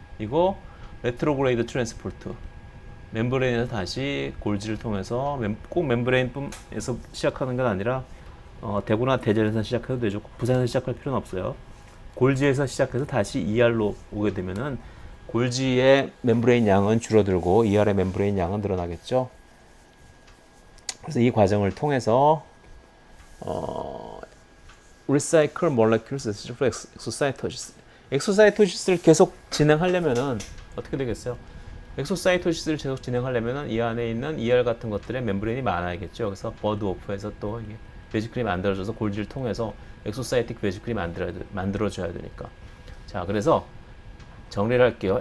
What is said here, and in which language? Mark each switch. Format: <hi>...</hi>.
<ko>이거 레트로그레이드 트랜스포트. 멤브레인에서 다시 골지를 통해서 꼭 멤브레인에서 시작하는 건 아니라 대구나 대전에서 시작해도 되죠. 부산에서 시작할 필요는 없어요. 골지에서 시작해서 다시 ER로 오게 되면은 골지의 멤브레인 양은 줄어들고 ER의 멤브레인 양은 늘어나겠죠. 그래서 이 과정을 통해서</ko> <en>recycle molecules essential for exocytosis.</en> <ko>엑소사이토시스를 계속 진행하려면은 어떻게 되겠어요? 엑소사이토시스를 계속 진행하려면은 이 안에 있는 ER 같은 것들의 멤브레인이 많아야겠죠. 그래서 버드 오프에서 또 이게 베지클이 만들어져서 골지를 통해서 엑소사이틱 베지클이 만들어져야 되니까. 자, 그래서 정리를 할게요.</ko>